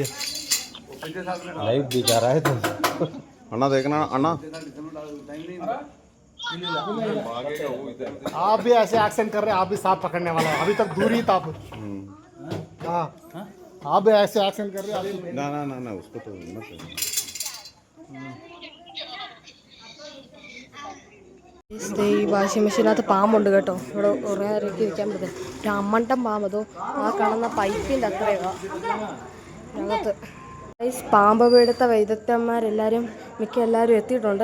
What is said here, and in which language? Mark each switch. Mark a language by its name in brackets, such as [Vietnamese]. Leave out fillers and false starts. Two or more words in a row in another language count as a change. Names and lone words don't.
[Hindi] लाइव दिखा रहा है तो अन्ना देखना अन्ना आप भी ऐसे एक्शन कर रहे हैं आप भी सांप पकड़ने वाला अभी तक दूर ही था आप हाँ आप भी ऐसे एक्शन कर रहे हैं ना उसको तो मत [Malayalam] ഈ വാഷിംഗ് മെഷീനകത്ത് പാമ്പുണ്ട് കേട്ടോ. ഇവിടെ കുറേ നേരമൊക്കെ ഇരിക്കാൻ പറ്റും. ഒരു അമ്മണ്ടം പാമ്പ് അതോ ആ കാണുന്ന പൈപ്പിൻ്റെ അത്രയൊക്കെ അകത്ത്. പാമ്പ് പിടുത്ത വൈദഗ്ധ്യന്മാരെല്ലാവരും എല്ലാവരും എത്തിയിട്ടുണ്ട്.